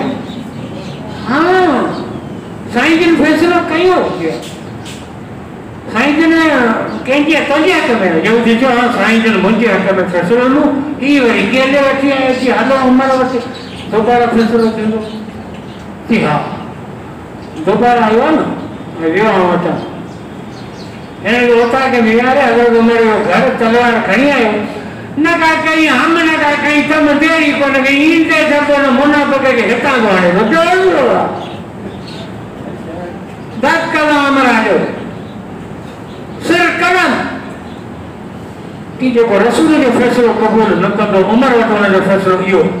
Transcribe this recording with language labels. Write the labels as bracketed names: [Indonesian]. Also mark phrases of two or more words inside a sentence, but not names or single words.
[Sindhi] हा साईं जिन फ़ैसिलो कयो साईं जिन कंहिंजे तुंहिंजे हक़ में यहूदी चयो हा साईं जिन मुंहिंजे हक़ में फ़ैसिलो ॾिनो। हीअ वरी गेले वठी आयो कि हलो उमिरि वटि दोबारा फ़ैसिलो थींदो। की हा दोबारा आयो आहे न वियो आउं वटां हिन खे उतां खे विहारे हज़रत उमिरि जो घर तलवार खणी आयो न का कई हम न का कई तम देरी कोन कई ईंदे दफ़ो न मुनाफ़िक़ खे हितां थो हाणे धक कदम उमिरि हलियो सिर कदम की जेको रसूल जो फ़ैसिलो क़बूल न कंदो उमिरि वटि हुनजो फ़ैसिलो इहो